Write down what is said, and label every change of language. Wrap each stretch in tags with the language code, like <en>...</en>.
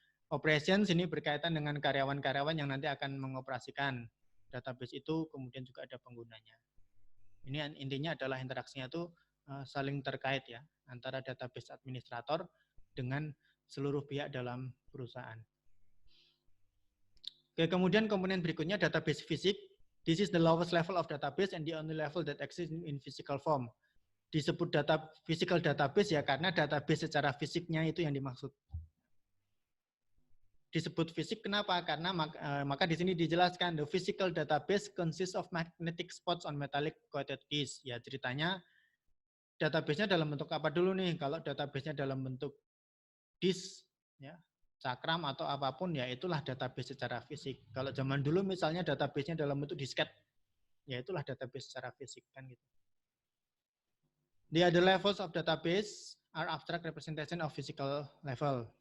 <id>Operations ini berkaitan dengan karyawan-karyawan yang nanti akan mengoperasikan database itu, kemudian juga ada penggunanya. Ini intinya adalah interaksinya itu saling terkait ya, antara database administrator dengan seluruh pihak dalam perusahaan. Oke, kemudian komponen berikutnya database fisik.</id> <en>This is the lowest level of database and the only level that exists in physical form.</en> <id>Disebut physical database ya karena database secara fisiknya itu yang dimaksud. Disebut fisik kenapa? Karena maka di sini dijelaskan</id> <en>the physical database consists of magnetic spots on metallic coated disk.</en> <id>Ya ceritanya database-nya dalam bentuk apa dulu nih? Kalau database-nya dalam bentuk disk, ya, cakram atau apapun, ya itulah database secara fisik. Kalau zaman dulu misalnya database-nya dalam bentuk disket, ya itulah database secara fisik kan gitu.</id> <en>The other levels of database are abstract representation of physical level.</en>